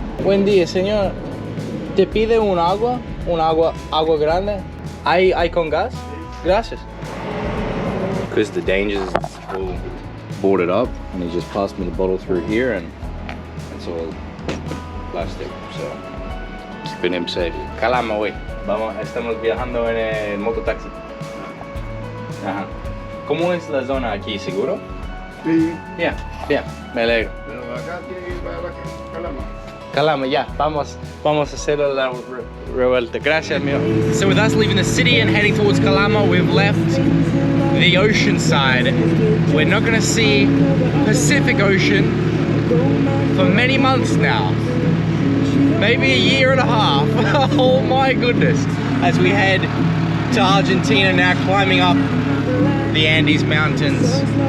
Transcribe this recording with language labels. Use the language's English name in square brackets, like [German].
[Spanish] Buen día, señor. ¿Te pide un agua grande? ¿Hay con gas? Gracias. [English] Because the Dangers is all boarded up, and he just passed me the bottle through here, and it's all plastic, so keeping him safe. [Spanish] Calama, güey. Estamos viajando en el mototaxi. Ajá. ¿Cómo es la zona aquí? ¿Seguro? Sí. Bien, me alegro. Pero acá tiene que ir para Calama. Calama, ya, vamos a hacer la revuelta. Gracias, amigo. [English] So with us leaving the city and heading towards Calama, we've left the ocean side. We're not gonna see Pacific Ocean for many months now. Maybe a year and a half. Oh my goodness. As we head to Argentina now, climbing up the Andes Mountains.